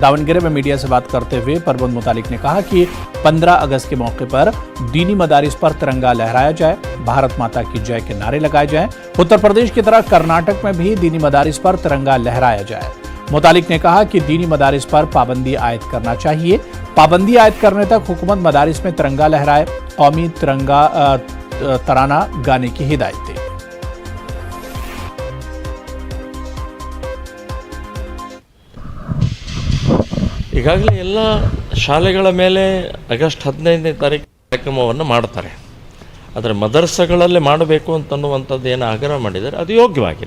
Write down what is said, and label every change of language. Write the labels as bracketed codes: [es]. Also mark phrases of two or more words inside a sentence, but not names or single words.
[ur] داونگیری میں میڈیا سے بات کرتے ہوئے پرمود متالک نے کہا کہ 15 اگست کے موقع پر دینی مدارس پر ترنگا لہرایا جائے، بھارت ماتا کی جے کے نعرے لگائے جائیں. اتر پردیش کی طرح کرناٹک میں بھی دینی مدارس پر ترنگا لہرایا جائے. متالک نے کہا کہ دینی مدارس پر پابندی عائد کرنا چاہیے. پابندی عائد کرنے تک حکومت مدارس میں ترنگا لہرائے، قومی ترنگا ترانہ گانے کی ہدایت دی. [kn] ಈಗಾಗಲೇ ಎಲ್ಲ ಶಾಲೆಗಳ ಮೇಲೆ ಆಗಸ್ಟ್ 15ನೇ ತಾರೀಕು ಕಾರ್ಯಕ್ರಮವನ್ನು ಮಾಡ್ತಾರೆ. ಆದರೆ ಮದರಸಗಳಲ್ಲಿ ಮಾಡಬೇಕು ಅಂತನ್ನುವಂಥದ್ದು ಏನು ಆಗ್ರಹ ಮಾಡಿದ್ದಾರೆ ಅದು ಯೋಗ್ಯವಾಗಿದೆ.